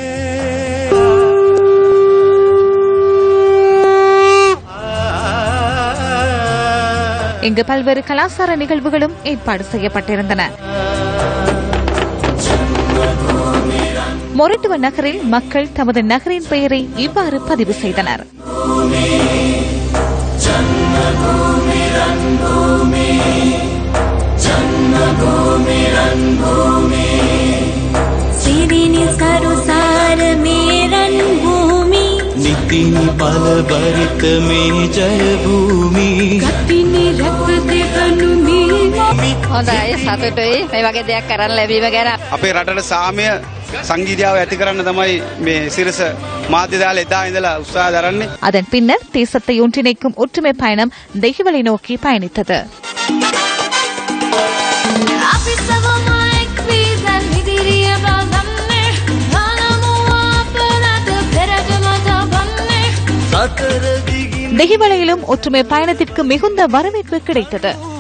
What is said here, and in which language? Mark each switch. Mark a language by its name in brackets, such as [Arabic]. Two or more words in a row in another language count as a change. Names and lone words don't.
[Tamil] இங்கு பல்வேறு கலாச்சார நிகழ்வுகளும் ஏற்பாடு செய்யப்பட்டிருந்தன. மொரட்டுவ நகரில் மக்கள் தமது நகரின் பெயரை இவ்வாறு பதிவு செய்தனர். नितिनि बल भरित में जय भूमि गतिनि रक्त देवनु मी [Sinhala] හොඳයි සතුටුයි මේ වගේ දෙයක් කරන්න ලැබීම ගැන. අපේ රටට සාමය සංගීතයව ඇති කරන්න තමයි මේ සිරස මාධ්‍ය දාලා එදා ඉඳලා උත්සාහ දරන්නේ. [Tamil] அதன் பின்னர் தேசத்தை ஒன்றிணைக்கும் ஒற்றுமை பயணம் தெஹிவலை நோக்கி பயணித்தது. தெஹிவலையிலும் ஒற்றுமை பயணத்திற்கு மிகுந்த வரவேற்பு கிடைத்தது.